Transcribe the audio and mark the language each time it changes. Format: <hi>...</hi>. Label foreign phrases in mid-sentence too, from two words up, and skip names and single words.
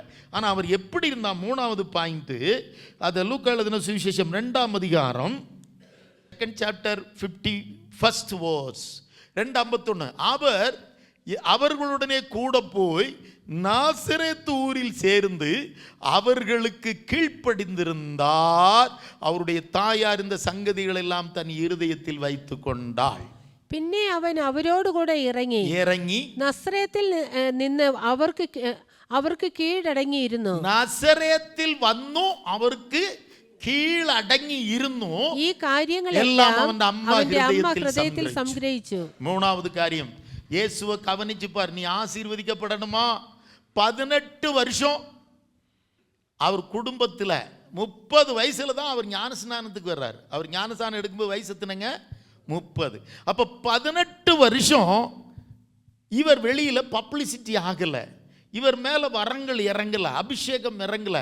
<ta>ஆனால் அவர் எப்படி இருந்தார், 3வது பாயிண்ட்டு, அதை லூக்கா எழுதின சுவிசேஷம் 2ஆம் அதிகாரம்</ta> <en>2nd chapter 51st verse</en> <ta>2:51. அவர்களுடனே கூட போய் நாசரேத்து ஊரில் சேர்ந்து அவர்களுக்கு கீழ்ப்படிந்திருந்தார். அவருடைய தாயார் இந்த சங்கதிகள் எல்லாம் தன் இருதயத்தில் வைத்து கொண்டாள்.</ta> <ml>പിന്നെ അവൻ അവരോട് കൂടെ ഇറങ്ങി നസ്രേത്തിൽ നിന്ന് അവർക്ക് കീഴടങ്ങിയിരുന്നു. നസറേത്തിൽ വന്നു, അവർക്ക് കീഴടങ്ങിയിരുന്നു. ഈ കാര്യങ്ങളെല്ലാം അവന്റെ അമ്മ ഹൃദയത്തിൽ സംഗ്രഹിച്ചു.</ml> <ta>3வது காரியம், இயேசுவை கவனிச்சு பார். நீ ஆசீர்வதிக்கப்படணுமா, 18 வருஷம் அவர் குடும்பத்தில் 30 வயசுல தான் அவர் ஞானஸ்நானத்துக்கு வர்றாரு. அவர் ஞானஸ்நானம் எடுக்கும்போது வயசு எத்தனைங்க, 30. அப்போ 18 வருஷம் இவர் வெளியில் பப்ளிசிட்டி ஆகலை, இவர் மேலே வரங்கள் இறங்கலை, அபிஷேகம் இறங்கலை.</ta>